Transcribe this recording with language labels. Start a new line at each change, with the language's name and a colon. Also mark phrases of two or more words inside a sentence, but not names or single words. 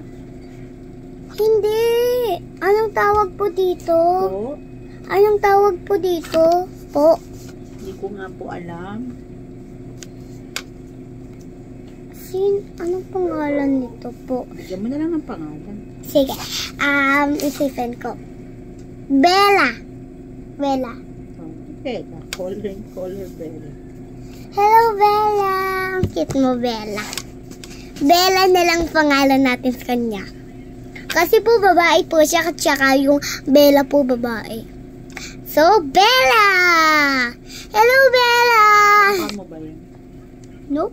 Filipino: Hindi. Anong tawag po dito? Po? Anong tawag po dito? Po. Hindi ko nga po alam. Anong pangalan nito po? Bigyan mo na lang ng pangalan. Sige. Isipin ko. Bella. Bella. Oh, Bella. Color Bella. Hello, Bella. Ang cute mo, Bella. Bella na lang pangalan natin sa kanya. Kasi po babae po siya, tsaka yung Bella po babae. So, Bella! Hello, Bella! Kamukha mo ba yun?
English: No?